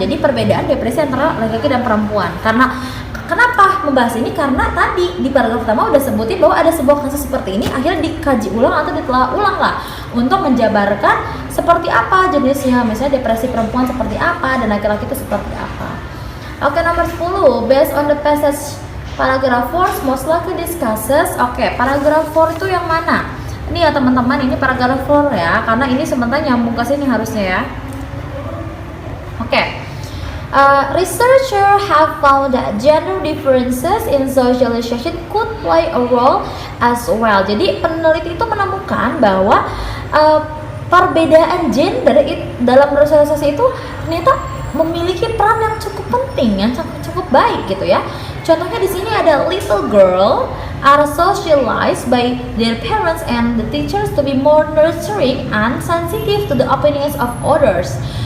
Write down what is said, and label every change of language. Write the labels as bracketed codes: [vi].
[id] Jadi perbedaan depresi antara laki-laki dan perempuan. Kenapa membahas ini? Karena tadi di paragraf pertama udah sebutin bahwa ada sebuah kasus seperti ini, akhirnya dikaji ulang atau ditelaah ulang lah untuk menjabarkan seperti apa jenisnya, misalnya depresi perempuan seperti apa dan laki-laki itu seperti apa. Oke, nomor 10, [en] based on the passage paragraph 4 most likely discusses. [id] Oke, paragraf 4 itu yang mana? Ini ya teman-teman, ini paragraf 4 ya, karena ini sebenarnya nyambung ke sini harusnya ya. Oke. [en] Researchers have found that gender differences in socialization could play a role as well. [id] Jadi peneliti itu menemukan bahwa perbedaan gender dalam bersosialisasi itu ternyata memiliki peran yang cukup penting, yang cukup baik gitu ya. Contohnya di sini ada [en] little girl are socialized by their parents and the teachers to be more nurturing and sensitive to the opinions of others.